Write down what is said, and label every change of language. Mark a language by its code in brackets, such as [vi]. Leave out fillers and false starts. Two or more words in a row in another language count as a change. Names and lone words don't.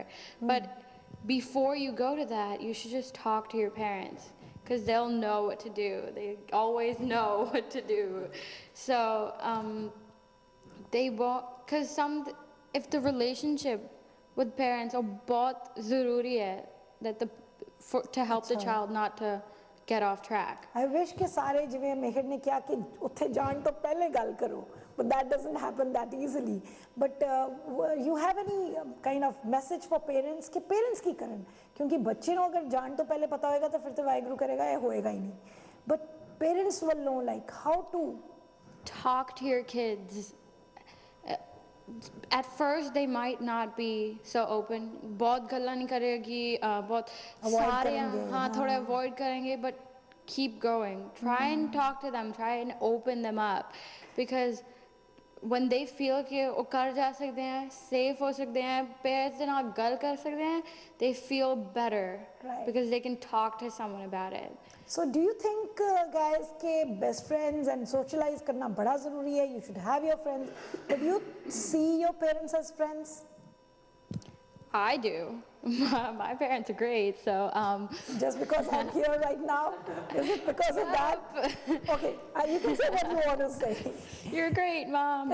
[en] But before you go to that, you should just talk to your parents because they'll know what to do. They always know what to do. So they won't, because if the relationship with parents are [hi] बहुत ज़रूरी है, [en] that to help the child not to get off track. I wish [pa] ਕਿ ਸਾਰੇ ਜਿਵੇਂ ਮਿਹਰ ਨੇ ਕਿਹਾ ਕਿ ਉੱਥੇ ਜਾਣ ਤੋਂ ਪਹਿਲੇ ਗੱਲ ਕਰੋ [en] but that doesn't happen that easily but you have any kind of message for parents [pa] ਕਿ parents ਕੀ ਕਰਨ ਕਿਉਂਕਿ ਬੱਚੇ ਨੂੰ ਅਗਰ ਜਾਣ ਤੋਂ ਪਹਿਲੇ ਪਤਾ ਹੋਏਗਾ ਤਾਂ ਫਿਰ ਤਾਂ ਵਾਹਿਗੁਰੂ ਕਰੇਗਾ ਇਹ ਹੋਏਗਾ ਹੀ ਨਹੀਂ [en] but parents [pa] ਵੱਲੋਂ [en] like how to talk to your kids. At first they might not be so open, [hi] बहुत गल्ला नहीं करेगी, बहुत सारे हाँ थोड़े avoid करेंगे, [en] but keep going. Try and talk to them, try and open them up, because when they feel [hi] कि वो कर जा सकते हैं, safe हो सकते हैं, parents से ना गल कर सकते हैं, [en] they feel better because they can talk to someone about it. So do you think guys के best friends and socialize [hi] करना बड़ा ज़रूरी है? [en] You should have your friends, but you see your parents as friends? I do. My parents are great, so Just because I'm here right now, is it because of that? Okay, you can say what you want to say. You're great, Mom.